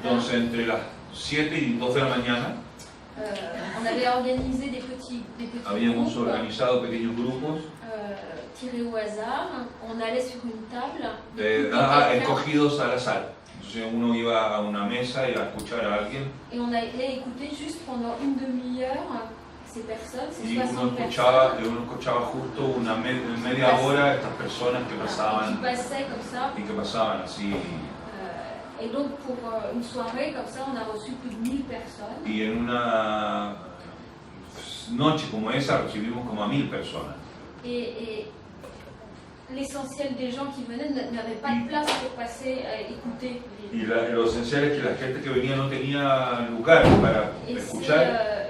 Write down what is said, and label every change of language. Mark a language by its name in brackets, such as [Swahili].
[Spanish] entonces entre las 7 y 2 de la mañana [French] on avait organisé des petits [Spanish] habíamos [French] groupes [Spanish] organizado pequeños grupos [French] tirés au hasard. On allait sur une table. écouter quelqu'un, [Spanish] escogidos al azar. Entonces uno iba a una mesa y a escuchar a alguien [French] et on allait écouter juste pendant une demi-heure ces personnes, ces [Spanish] y [French] 60 personnes. [Spanish] uno escuchaba justo una media hora estas personas que [French] Qui [Spanish] pasaban [French] passaient comme ça. [Spanish] y que pasaban así. [French] Et donc pour une soirée comme ça, on a reçu plus de 1000 personnes. [Spanish] Y en una noche como esa recibimos como a 1000 personas. [French] Et l'essentiel des gens qui venaient n'avaient pas de place pour passer à écouter. [Spanish] Y lo esencial es que la gente que venía no tenía lugar para escuchar.